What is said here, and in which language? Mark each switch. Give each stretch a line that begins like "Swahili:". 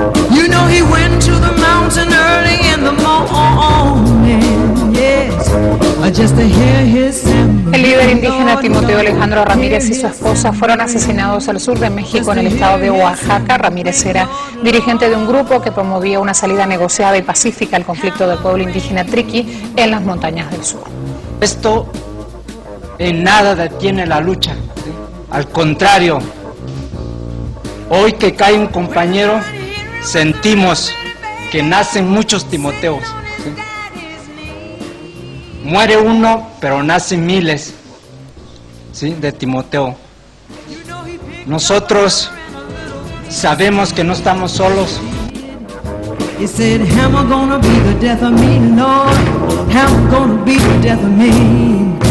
English: You know he went to the mountain early in the morning, yes, just to hear his.
Spanish: El líder indígena Timoteo Alejandro Ramírez y su esposa fueron asesinados al sur de México en el estado de Oaxaca. Ramírez era dirigente de un grupo que promovía una salida negociada y pacífica al conflicto del pueblo indígena Triqui en las montañas del sur. Esto en nada detiene la lucha. Al contrario, hoy que cae un compañero, sentimos que nacen muchos Timoteos. Muere uno, pero nacen miles, ¿sí?, de Timoteo. Nosotros sabemos que no estamos solos.
English: He said, hammer gonna be the death of me, Lord. Hammer gonna be the death of me.